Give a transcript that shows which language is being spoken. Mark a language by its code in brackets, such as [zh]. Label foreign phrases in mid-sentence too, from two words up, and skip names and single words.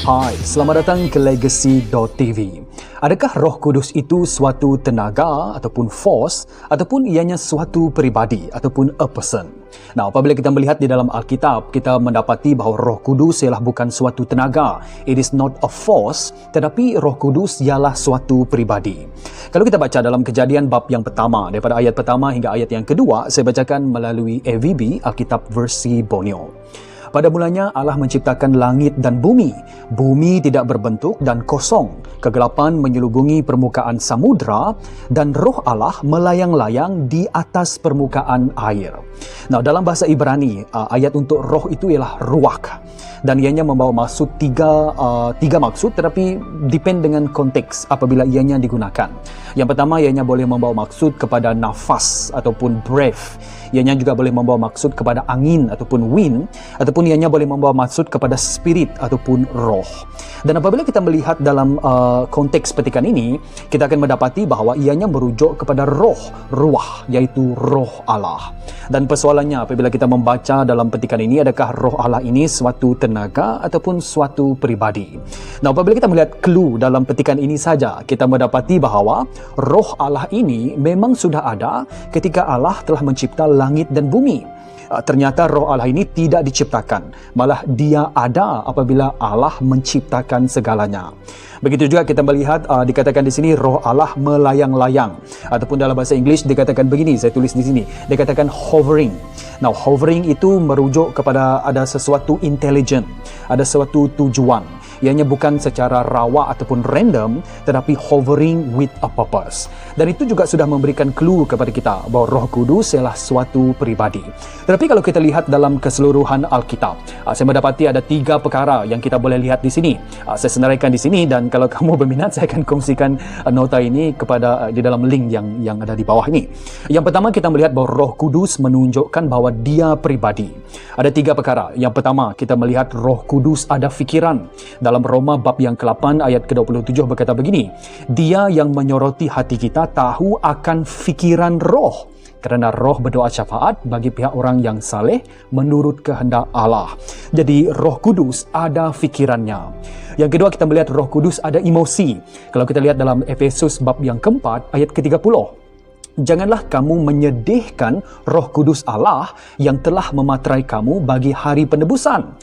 [ms] Hai, selamat datang ke Legacy.tv. Adakah Roh Kudus itu suatu tenaga ataupun force ataupun ianya suatu peribadi ataupun [en] a person? [ms] Nah, apabila kita melihat di dalam Alkitab, kita mendapati bahawa Roh Kudus ialah bukan suatu tenaga. [en] It is not a force, [ms] tetapi Roh Kudus ialah suatu peribadi. Kalau kita baca dalam Kejadian bab yang pertama, daripada ayat pertama hingga ayat yang kedua, saya bacakan melalui AVB, Alkitab versi Borneo. Pada mulanya Allah menciptakan langit dan bumi. Bumi tidak berbentuk dan kosong. Kegelapan menyelubungi permukaan samudra dan roh Allah melayang-layang di atas permukaan air. Nah, dalam bahasa Ibrani, ayat untuk roh itu ialah ruach. Dan ianya membawa maksud tiga maksud, tetapi depend dengan konteks apabila ianya digunakan. Yang pertama, ianya boleh membawa maksud kepada nafas ataupun breath. Ianya juga boleh membawa maksud kepada angin ataupun wind, ataupun ianya boleh membawa maksud kepada spirit ataupun roh. Dan apabila kita melihat dalam konteks petikan ini, kita akan mendapati bahawa ianya merujuk kepada roh, ruah, iaitu roh Allah. Dan persoalannya apabila kita membaca dalam petikan ini, adakah roh Allah ini suatu tenaga ataupun suatu peribadi? Nah, apabila kita melihat clue dalam petikan ini saja, kita mendapati bahawa roh Allah ini memang sudah ada ketika Allah telah mencipta langit dan bumi. Ternyata roh Allah ini tidak diciptakan, malah dia ada apabila Allah menciptakan segalanya. Begitu juga kita melihat dikatakan di sini roh Allah melayang-layang, ataupun dalam bahasa Inggeris dikatakan begini, saya tulis di sini, dikatakan hovering. Now, hovering itu merujuk kepada ada sesuatu intelligent, ada sesuatu tujuan. Ianya bukan secara rawa ataupun random, tetapi [en] hovering with a purpose. [ms] Dan itu juga sudah memberikan clue kepada kita bahawa Roh Kudus ialah suatu peribadi. Tetapi kalau kita lihat dalam keseluruhan Alkitab, saya mendapati ada 3 perkara yang kita boleh lihat di sini. Saya senaraikan di sini, dan kalau kamu berminat, saya akan kongsikan nota ini kepada di dalam link yang ada di bawah ini. Yang pertama, kita melihat bahawa Roh Kudus menunjukkan bahawa dia peribadi. Ada 3 perkara. Yang pertama, kita melihat Roh Kudus ada fikiran. Dalam Roma bab yang ke-8 ayat ke-27 berkata begini, dia yang menyoroti hati kita tahu akan fikiran roh, kerana roh berdoa syafaat bagi pihak orang yang saleh menurut kehendak Allah. Jadi Roh Kudus ada fikirannya. Yang kedua, kita melihat Roh Kudus ada emosi. Kalau kita lihat dalam Efesus bab yang ke-4 ayat ke-30, janganlah kamu menyedihkan Roh Kudus Allah yang telah mematerai kamu bagi hari penebusan.